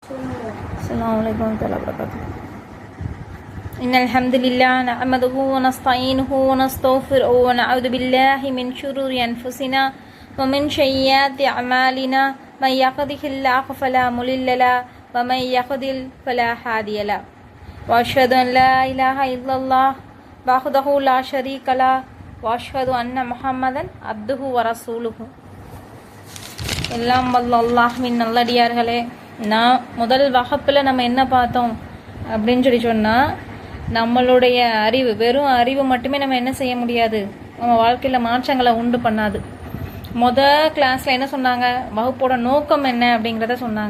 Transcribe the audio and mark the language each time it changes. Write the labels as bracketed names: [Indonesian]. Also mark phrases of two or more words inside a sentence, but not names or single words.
[Arabic] السلام عليكم ورحمة الله وبركاته. إن الحمد لله نحمده ونستعينه ونستغفره ونعوذ بالله من شرور أنفسنا ومن سيئات أعمالنا من يهده الله فلا مضل له ومن يضلل فلا هادي له وأشهد أن لا إله إلا الله وحده لا شريك له وأشهد أن محمدا عبده ورسوله. [Tamil] எல்லாம் வல்ல அல்லாஹ்வின் நல்லடியார்களே, நான் முதல் வகுப்பில் நம்ம என்ன பார்த்தோம் அப்படின்னு சொன்னால், நம்மளுடைய அறிவு, வெறும் அறிவு மட்டுமே நம்ம என்ன செய்ய முடியாது, நம்ம வாழ்க்கையில் மாற்றங்களை உண்டு பண்ணாது. கிளாஸில் என்ன சொன்னாங்க, வகுப்போட நோக்கம் என்ன அப்படிங்கிறத சொன்னாங்க.